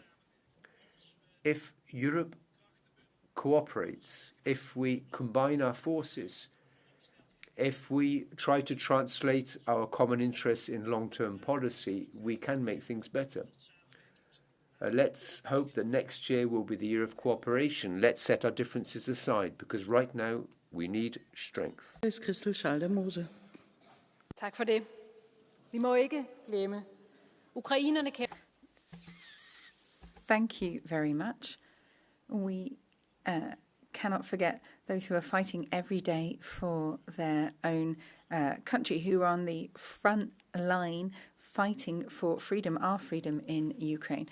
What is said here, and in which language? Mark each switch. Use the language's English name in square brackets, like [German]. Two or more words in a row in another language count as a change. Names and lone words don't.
[English] If Europe cooperates, if we combine our forces, if we try to translate our common interests in long-term policy, we can make things better. Let's hope that next year will be the year of cooperation. Let's set our differences aside, because right now we need strength. [Danish] Tak for det. Vi må ikke glemme. Ukrainerne kan. [English] Thank you very much. We cannot forget those who are fighting every day for their own country, who are on the front line fighting for freedom, our freedom in Ukraine.